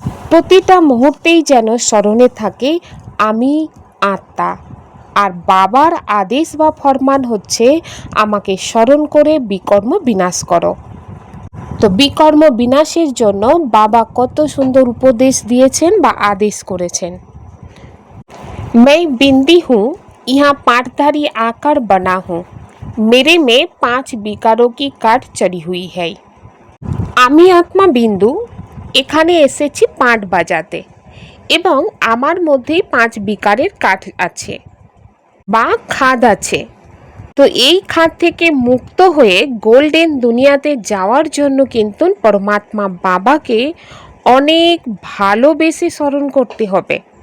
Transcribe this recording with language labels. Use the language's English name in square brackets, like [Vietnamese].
[Bangla] প্রতিটা মুহূর্তেই যেন স্মরণে থাকে আমি আত্মা, আর বাবার আদেশ বা ফরমান হচ্ছে আমাকে স্মরণ করে বিকর্ম বিনাশ করো। তো বিকর্ম বিনাশের জন্য বাবা কত সুন্দর উপদেশ দিয়েছেন বা আদেশ করেছেন। [Hindi] मैं बिंदी हूँ, यहाँ पाटधारी आकर बना हूँ, मेरे में 5 विकारों की काट चढ़ी हुई है। [Bangla] আমি আত্মা বিন্দু এখানে এসেছি পাট বাজাতে, এবং আমার মধ্যেই 5 বিকারের কাঠ আছে বা খাদ আছে। তো এই খাদ থেকে মুক্ত হয়ে গোল্ডেন দুনিয়াতে যাওয়ার জন্য কিন্তু পরমাত্মা বাবাকে অনেক ভালোবেসে স্মরণ করতে হবে।